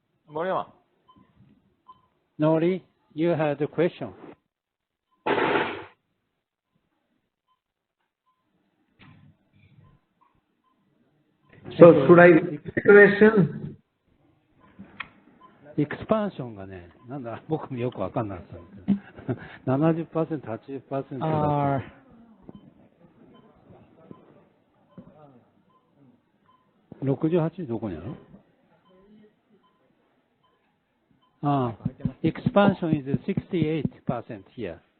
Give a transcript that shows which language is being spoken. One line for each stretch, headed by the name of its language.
English: Moriyama. Nori, you had a question. So should I repeat the question?
Japanese: エクスパンションがね、なんだ、僕もよくわかんなかったんですけど、70%、80%だと。 68どこにある？
English: Expansion is 68% here.